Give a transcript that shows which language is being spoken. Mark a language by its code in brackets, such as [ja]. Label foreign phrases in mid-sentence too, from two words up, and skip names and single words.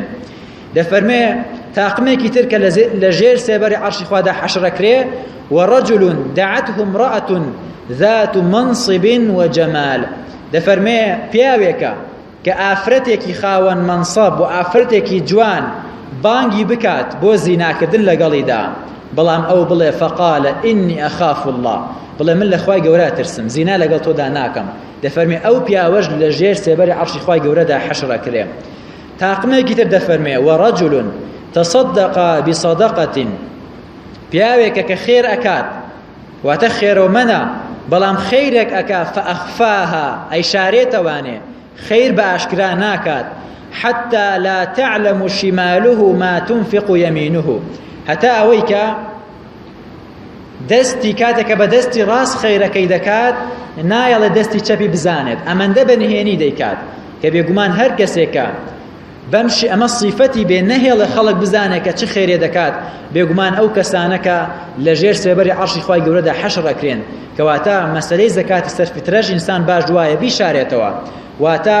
[ckb] دەفەرمێ تاقمێکی تر کە لەژێر سێبەری عەرشی خوادا حەشر ئەکرێ [ar] ورجل دعته امرأة ذات منصب وجمال. [ckb] دەفەرمێ پیاوێکە کە ئافرەتێکی خاوەن منصب و ئافرەتێکی جوان بانگی بکات بۆ زیناکردن لەگەڵیدا، بەڵام ئەو بڵێ فقال [ar] إني أخاف الله [ckb] بڵێ من لە خوای گەورە ترسم زینا لەگەڵ تۆدا ناکەم دەفەرمێ ئەو پیاوەش لە ژێر سێبەری عەرشی خوای گەورەدا حەشر ئەکرێ تاقمێکی تر دەفەرمێ [ar] ورجل تصدق بصدقة [ckb] پیاوێکە کە خێر ئەکات واتە خێرەومەنە بەڵام خەیرێک ئەکا فأخفاها ئەی شارێتەوانێ خەیر بە ئاشکرا ناکات [ar] حتى لا تعلم شماله ما تنفق يمينه [ckb] هەتا ئەوەی کە دەستی کاتێکە بە دەستی ڕاست خەیرەکەی دەکات نایەڵێ دەستی چەپی بزانێت ئەمەندە بەنهێنی دەیکات کە بێگومان هەر کەسێکە بەمشی ئەمە صیفەتی بێ نەهێڵە خەڵک بزانێت کە چ خێرێ دەکات بێگومان ئەو کەسانەکە لە ژێر سێبەری عەرشی خوای گەورەدا حەشر ئەکرێن کەواتە مەسەلەی زەکاتی سەرفیترەش ئینسان باش دوایە بیشارێتەوە واتە